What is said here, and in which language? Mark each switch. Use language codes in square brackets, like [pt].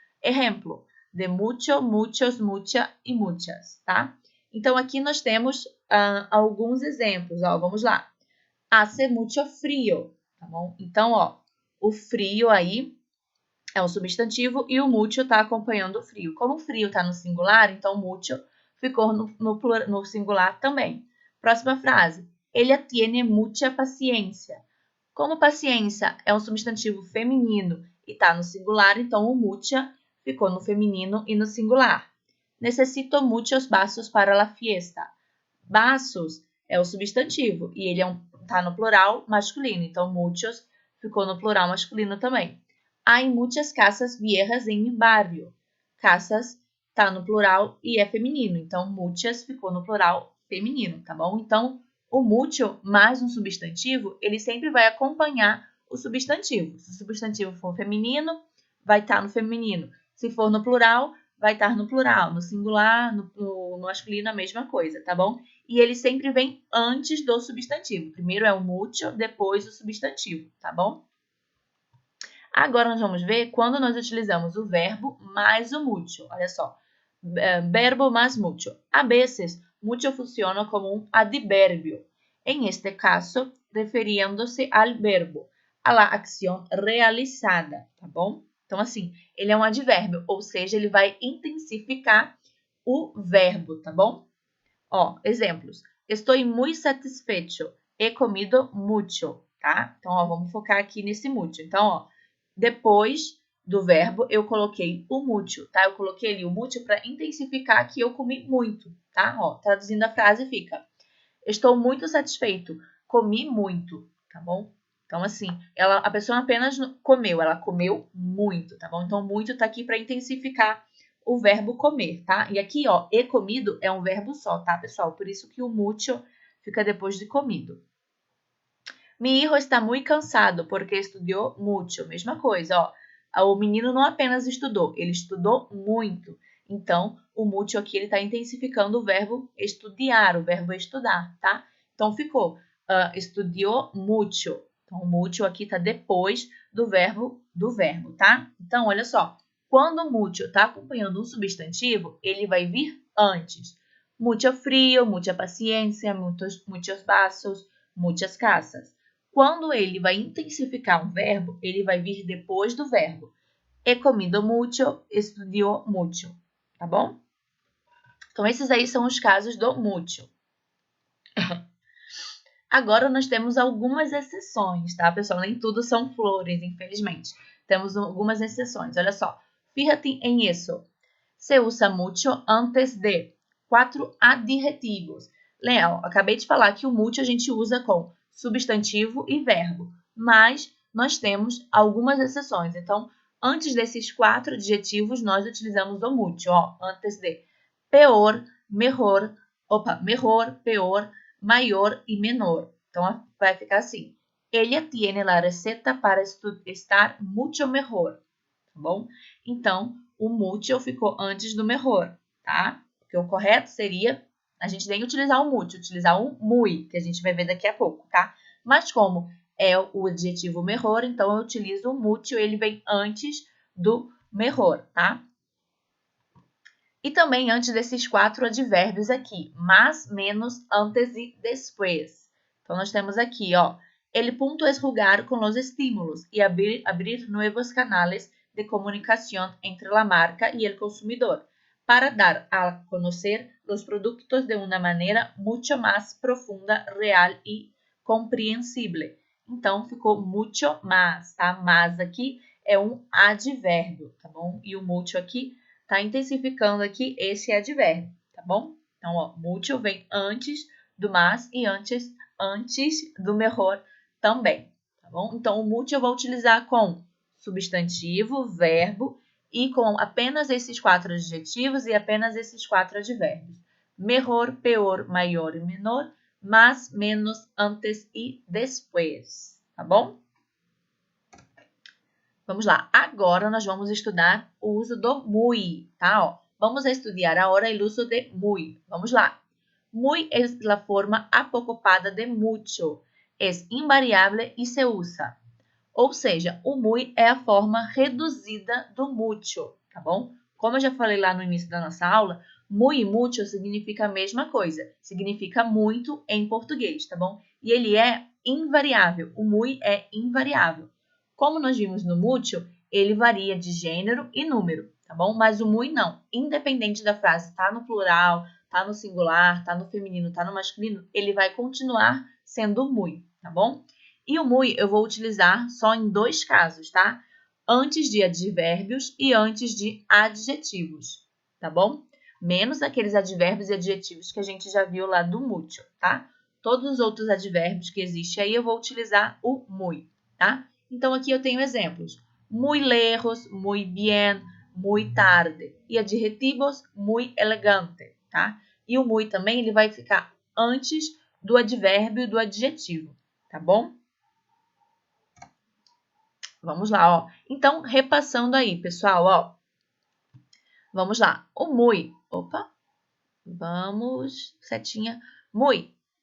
[pt] Exemplo, de mucho, muchos, mucha e muchas, tá? Então, aqui nós temos alguns exemplos, ó, vamos lá. [es] Hace mucho frio, [pt] tá bom? Então, ó, o frio aí é um substantivo e o mucho está acompanhando o frio. Como o frio está no singular, então mucho ficou no singular também. Próxima frase. [es] Ella tiene mucha paciencia. [pt] Como paciência é um substantivo feminino e está no singular, então o mucha ficou no feminino e no singular. [es] Necesito muchos vasos para la fiesta. [pt] Vasos é o substantivo e ele está no plural masculino, então muchos ficou no plural masculino também. Há muitas casas viejas em mi barrio. Casas está no plural e é feminino, então muchas ficou no plural feminino, tá bom? Então, o mucho mais um substantivo, ele sempre vai acompanhar o substantivo. Se o substantivo for feminino, vai estar no feminino. Se for no plural, vai estar no plural. No singular, no masculino, a mesma coisa, tá bom? E ele sempre vem antes do substantivo. Primeiro é o mucho, depois o substantivo, tá bom? Agora nós vamos ver quando nós utilizamos o verbo mais o mucho. Olha só, verbo más mucho. [es] A veces, mucho funciona como un adverbio. En este caso, [pt] referindo-se [es] al verbo, a la acción realizada, [pt] tá bom? Então, assim, ele é um advérbio, ou seja, ele vai intensificar o verbo, tá bom? Ó, exemplos. [es] Estou muy satisfecho. He comido mucho, tá? [pt] Então, ó, vamos focar aqui nesse mucho. Então, ó, depois do verbo, eu coloquei o mucho, tá? Eu coloquei ali o mucho para intensificar que eu comi muito, tá? Ó, traduzindo a frase fica: estou muito satisfeito, comi muito, tá bom? Então, assim, a pessoa apenas comeu, ela comeu muito, tá bom? Então, muito tá aqui para intensificar o verbo comer, tá? E aqui, ó, e comido é um verbo só, tá, pessoal? Por isso que o mucho fica depois de comido. [es] Mi hijo está muy cansado porque estudiou mucho. [pt] Mesma coisa, ó. O menino não apenas estudou, ele estudou muito. Então, o mucho aqui ele está intensificando o verbo estudiar, o verbo estudar, tá? Então, ficou estudiou mucho. Então, o mucho aqui está depois do verbo, tá? Então, olha só. Quando o mucho está acompanhando um substantivo, ele vai vir antes. [es] Mucho frío, mucha paciencia, muchos vasos, muchas casas. [pt] Quando ele vai intensificar um verbo, ele vai vir depois do verbo. [es] He comido mucho, estudiou mucho, [pt] tá bom? Então, esses aí são os casos do mucho. Agora, nós temos algumas exceções, tá, pessoal? Nem tudo são flores, infelizmente. Temos algumas exceções. Olha só. [es] Fíjate en eso. Se usa mucho antes de 4 adjetivos. [pt] Léo, acabei de falar que o mucho a gente usa com substantivo e verbo, mas nós temos algumas exceções. Então, antes desses 4 adjetivos, nós utilizamos o mucho, ó, antes de peor, mejor, peor, maior e menor. Então, vai ficar assim. [es] Ella tiene la receta para estar mucho mejor, [pt] tá bom? Então, o mucho ficou antes do mejor, tá? Porque o correto seria a gente nem utilizar o mucho, utilizar o muy, que a gente vai ver daqui a pouco, tá? Mas como é o adjetivo mejor, então eu utilizo o mucho, ele vem antes do mejor, tá? E também antes desses 4 advérbios aqui, más, menos, antes e después. Então, nós temos aqui, ó, [es] el punto es jugar con los estímulos y abrir nuevos canales de comunicación entre la marca y el consumidor para dar a conocer los productos de una manera mucho más profunda, real y comprehensible. [pt] Então, ficou mucho más, tá? Más aqui é um advérbio, tá bom? E o mucho aqui tá intensificando aqui esse advérbio, tá bom? Então, ó, mucho vem antes do más e antes do mejor também, tá bom? Então, o mucho eu vou utilizar com substantivo, verbo e com apenas esses 4 adjetivos e apenas esses 4 advérbios. Mejor, peor, maior e menor, más, menos, antes e después, tá bom? Vamos lá. Agora nós vamos estudar o uso do muy, tá? Ó, vamos a estudar agora o uso de muy. Vamos lá. [es] Muy es la forma acocopada de mucho. Es invariable y se usa. [pt] Ou seja, o muy é a forma reduzida do mucho, tá bom? Como eu já falei lá no início da nossa aula, muy e mucho significa a mesma coisa. Significa muito em português, tá bom? E ele é invariável. O muy é invariável. Como nós vimos no mucho, ele varia de gênero e número, tá bom? Mas o muy não. Independente da frase tá no plural, tá no singular, tá no feminino, tá no masculino, ele vai continuar sendo muy, tá bom? E o muy eu vou utilizar só em 2 casos, tá? Antes de advérbios e antes de adjetivos, tá bom? Menos aqueles advérbios e adjetivos que a gente já viu lá do mucho, tá? Todos os outros advérbios que existem aí eu vou utilizar o muy, tá? Então, aqui eu tenho exemplos. [es] Muy lejos, muy bien, muy tarde. [pt] E adjetivos, muy elegante, tá? E o muy também, ele vai ficar antes do advérbio e do adjetivo, tá bom? Vamos lá, ó. Então, repassando aí, pessoal, ó. Vamos lá. O muy. Opa. Vamos, setinha. Muy.